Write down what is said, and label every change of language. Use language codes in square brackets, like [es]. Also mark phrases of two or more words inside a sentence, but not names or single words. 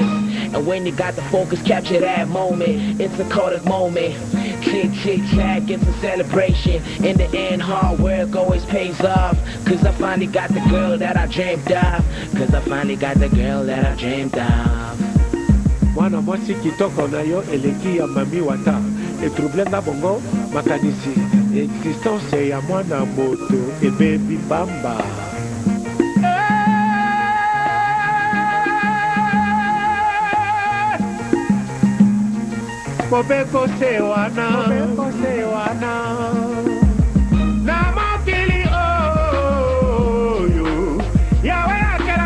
[en] And when you got the focus, capture that moment. It's a Kodak moment. Click, click, clack, it's a celebration. In the end, hard work always pays off. Cause I finally got the girl that I dreamed of. Cause I finally got the girl that I dreamed of. [ln] Mwana mwasi kitoko na yo eleki ya mami wata. Etroublenda bongo makanisi. Existence ya mwana moto ebebi bamba. Mobeko sewana. Mobeko sewana. Na mokili oh you. Yahweh